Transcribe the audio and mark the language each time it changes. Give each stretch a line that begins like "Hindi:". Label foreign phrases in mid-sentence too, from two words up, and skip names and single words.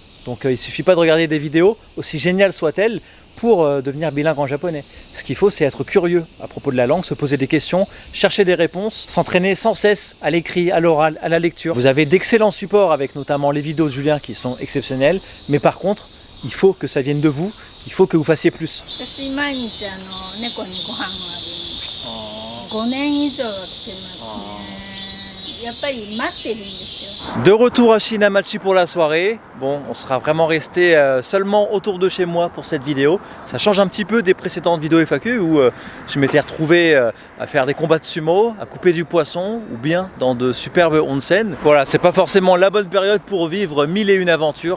French: Donc il ne suffit pas de regarder des vidéos, aussi géniales soient-elles, pour devenir bilingue en japonais. Ce qu'il faut, c'est être curieux à propos de la langue, se poser des questions, chercher des réponses, s'entraîner sans cesse à l'écrit, à l'oral, à la lecture. Vous avez d'excellents supports avec notamment les vidéos de Julien qui sont exceptionnelles, mais par contre, il faut que ça vienne de vous, il faut que vous fassiez plus.
Japanese: 毎日猫にご飯をあげる。5年以上来てますね。やっぱり待ってるんですよ。
French: De retour à Shinamachi pour la soirée. Bon, on sera vraiment resté seulement autour de chez moi pour cette vidéo. Ça change un petit peu des précédentes vidéos FAQ où je m'étais retrouvé à faire des combats de sumo, à couper du poisson ou bien dans de superbes onsen. Voilà, c'est pas forcément la bonne période pour vivre 1001 aventures.